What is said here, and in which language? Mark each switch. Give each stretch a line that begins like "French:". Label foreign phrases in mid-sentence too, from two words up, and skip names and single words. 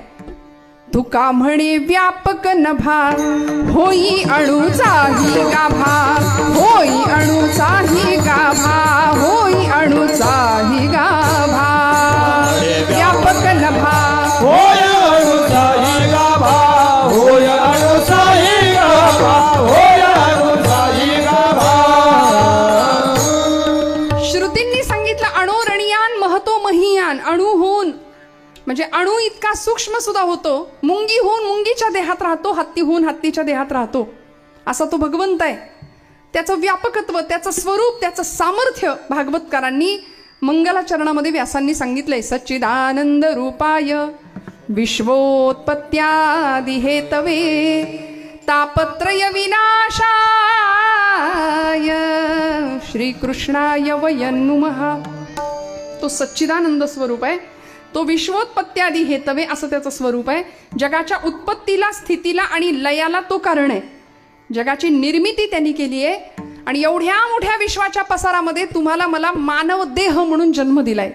Marathi: तुका म्हणे व्यापक नभा, होई अणुचाही गाभा, होई अणुचाही गाभा, होई अणुचाही गाभा. व्यापक नभा, होय अणुचाही गाभा, होय अणुचाही गाभा, होय अणुचाही गाभा. श्रुतींनी सांगितलं
Sanskrit: अणोरणीयान महतो महीयान.
Marathi: अणुहून म्हणजे अणु इतका सूक्ष्म सुद्धा होतो. मुंगीहून मुंगीच्या देहात राहतो, हत्तीहून हत्तीच्या देहात राहतो. असा तो भगवंत आहे. त्याचं व्यापकत्व, त्याचं स्वरूप, त्याचं सामर्थ्य भागवतकारांनी मंगलाचरणामध्ये व्यासांनी सांगितलंय.
Sanskrit: सच्चिदानंद रूपाय विश्वोत्पत्त्यादि हेतवे तापत्रय विनाशाय श्रीकृष्णाय वयं नुमः.
Marathi: तो सच्चिदानंद स्वरूप आहे. तो
Sanskrit: विश्वोत्पत्त्यादि हेतवे
Marathi: असं त्याचं स्वरूप आहे. जगाच्या उत्पत्तीला, स्थितीला आणि लयाला तो कारण आहे. जगाची निर्मिती त्यांनी केली आहे आणि एवढ्या मोठ्या विश्वाच्या पसारामध्ये तुम्हाला मला मानव देह म्हणून जन्म दिलाय.